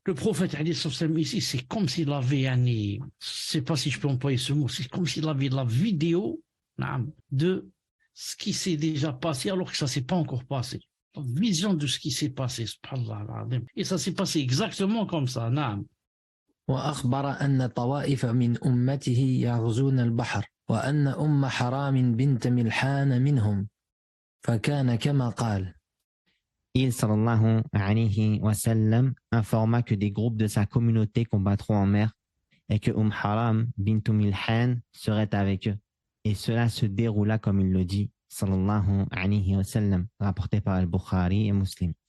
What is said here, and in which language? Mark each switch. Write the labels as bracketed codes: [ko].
[fr] Le prophète ici, c'est comme s'il avait je sais pas si je peux employer ce mot, c'est comme s'il avait la vidéo de ce qui s'est déjà passé alors que ça s'est pas encore passé. La vision de ce qui s'est passé, subhanallah. Et ça s'est passé exactement comme ça. [ar] وأخبر أن طوائف من أمته يغزون البحر وأن أم حرام بنت ملحان منهم فكان كما قال. [fr] Il sallallahu alayhi wa sallam informa que des groupes de sa communauté combattront en mer et que Haram bint Milhan serait avec eux. Et cela se déroula comme il le dit, sallallahu alayhi wa sallam, rapporté par Al-Bukhari et Muslim.